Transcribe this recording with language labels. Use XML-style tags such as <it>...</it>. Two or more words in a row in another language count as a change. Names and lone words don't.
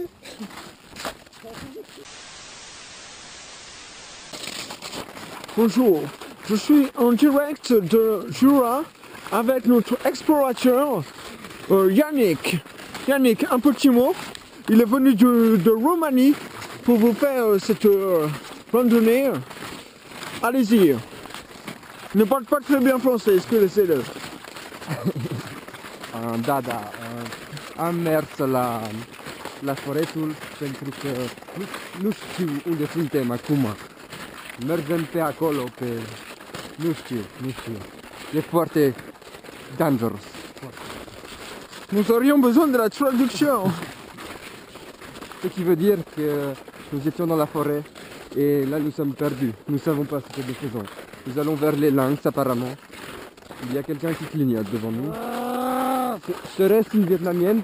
<fr>Bonjour, je suis en direct de Jura avec notre explorateur Yannick. Yannick, un petit mot. Il est venu de Roumanie pour vous faire cette randonnée. Allez-y. Il ne parle pas très bien français, est-ce que laissez-le?</fr> <ro>Am mers la foretul pentru că nu știu unde suntem acum. Mergem pe acolo, pe... Nu știu. E foarte dangerous.</ro> <fr>Nous aurions besoin de la traduction. Ce qui veut dire que nous étions dans la forêt et là nous sommes perdus. Nous ne savons pas ce que nous faisons. Nous allons vers les lynx apparemment. Il y a quelqu'un qui clignote devant nous. Serait-ce une vietnamienne?</fr>